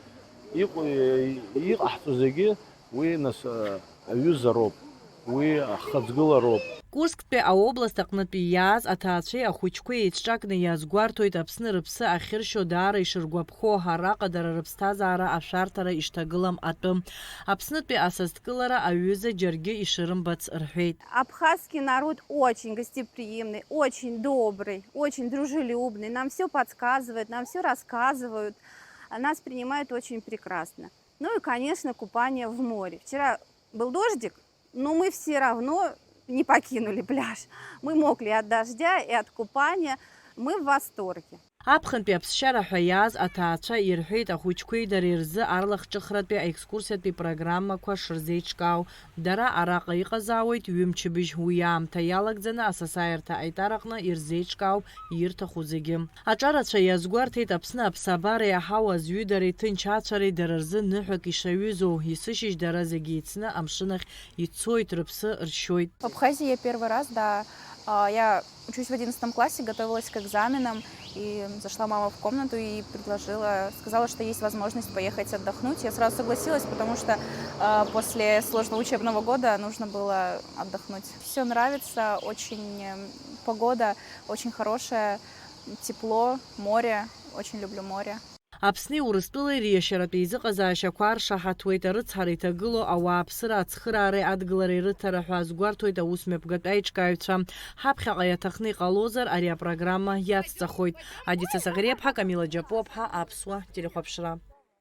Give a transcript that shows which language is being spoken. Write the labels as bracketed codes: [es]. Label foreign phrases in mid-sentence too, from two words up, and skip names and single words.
[ab] Иҟаҳҵо зегьы уи нас аҩызароуп, уи ахаҵгылароуп. Курсктәи аобласт аҟнытәи иааз аҭаацәеи ахәыҷқәеи еицҿакны иазгәарҭоит Аԥсны рыԥсы ахьыршьо даара ишыргәаԥхо араҟа дара рыԥсҭазаара ашәарҭара ишҭагылам атәы. Аԥснытәи асасдкылара аҩыза џьаргьы ишырымбац рҳәеит. [ru] Абхазский народ очень гостеприимный, очень добрый, очень дружелюбный. Нам все подсказывают, нам все рассказывают. Нас принимают очень прекрасно. Ну и, конечно, купание в море. Вчера был дождик, но мы все равно не покинули пляж. Мы мокли от дождя и от купания. Мы в восторге. [ab] Аԥхынтәи аԥсшьара ҳәа иааз аҭаацәа ирҳәеит ахәыҷқәеи дареи рзы арлахҿыхратәи аекскурсиатәи программақәа шырзеиҿкаау. Дара араҟа иҟазаауеит ҩымчыбжь уи аамҭа иалагӡаны асасааирҭа аиҭараҟны ирзеиҿкаау ирҭаху зегьы. Аҿарацәа иазгәарҭеит Аԥсны аԥсабара иаҳау азҩыдареи ҭынч ацәареи дара рзы ныҳәак ишаҩызоу. Есышьыжь дара зегьы еицны амшынахь ицоит, рыԥсы ршьоит. [ru] В Абхазии я первый раз, да. Я учусь в 11 классе, готовилась к экзаменам, и зашла мама в комнату и сказала, что есть возможность поехать отдохнуть. Я сразу согласилась, потому что после сложного учебного года нужно было отдохнуть. Все нравится, погода очень хорошая, тепло, море, очень люблю море. [ab] Аԥсни Урыстәылеи реиашьаратәы еизыҟазаашьақәа аршаҳаҭуеит, арыцҳара иҭагылоу ауааԥсыра ацхыраареи адгылареи рыҭара ҳәа азгәарҭоит аусмҩаԥгатәи аиҿкааҩцәа. Ҳаԥхьаҟа иаҭахны иҟалозар, ари апрограмма иацҵахоит. Адица Саӷриаԥҳа, Камила Џьапуаԥҳа, Аԥсуа телехәаԥшра.